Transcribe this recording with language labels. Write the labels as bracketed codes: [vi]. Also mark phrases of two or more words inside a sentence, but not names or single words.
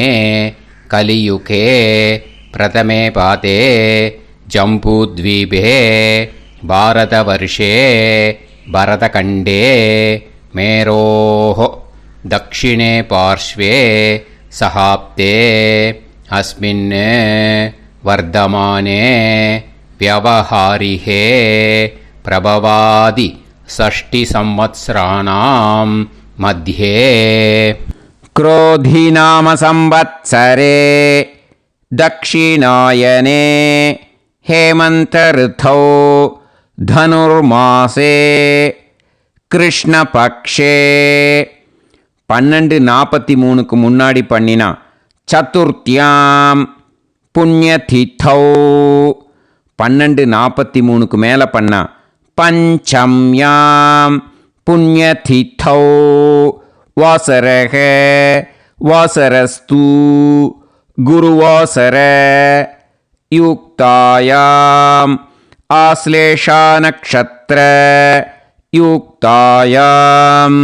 [sa] कलियुगे प्रथमे पादे जम्बूद्वीपे भारतवर्षे भरतखण्डे मेरोः दक्षिणे पार्श्वे शकाब्दे अस्मिन् वर्तमाने व्यवहारिहे प्रभवादि 6 संवत्सराणां मध्ये क्रोधिनाम संवत्सरे दक्षिणायने हेमन्तऋतौ धनुर्मासे कृष्णपक्षे [ta] 12:43க்கு முன்னாடி பண்ணினா [sa] चतुर्थ्यां पुण्यतिथौ. [ta] 12:43க்கு மேலே பண்ணா [sa] पञ्चम्यां पुण्यतिथौ. वासरक वासरस्तु गुरुवासर युक्तायां आश्लेषा नक्षत्र युक्तायां.